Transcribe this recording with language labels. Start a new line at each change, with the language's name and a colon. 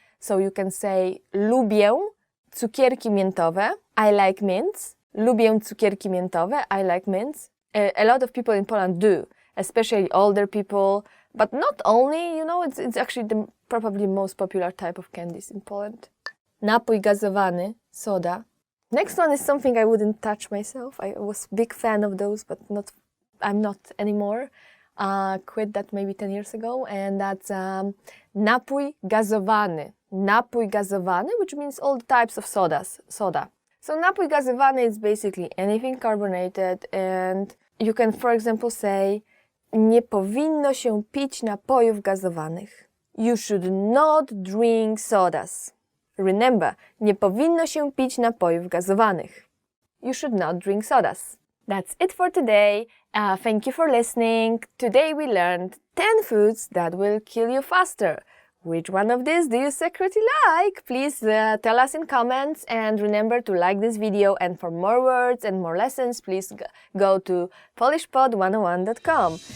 English: So you can say
Polish: lubię cukierki miętowe.
English: I like mints.
Polish: Lubię cukierki miętowe.
English: I like mints. A lot of people in Poland do, especially older people, but not only, it's actually probably the most popular type of candies in Poland. Napój gazowany, soda. Next one is something I wouldn't touch myself. I was a big fan of those, but I'm not anymore. Quit that maybe 10 years ago, and that's napój gazowany. Napój gazowany, which means all the types of soda. So napój gazowany is basically anything carbonated, and you can, for example, say
Polish: nie powinno się pić napojów gazowanych.
English: You should not drink sodas. Remember,
Polish: nie powinno się pić napojów gazowanych.
English: You should not drink sodas. That's it for today. Thank you for listening. Today we learned 10 foods that will kill you faster. Which one of these do you secretly like? Please tell us in comments, and remember to like this video, and for more words and more lessons, please go to polishpod101.com.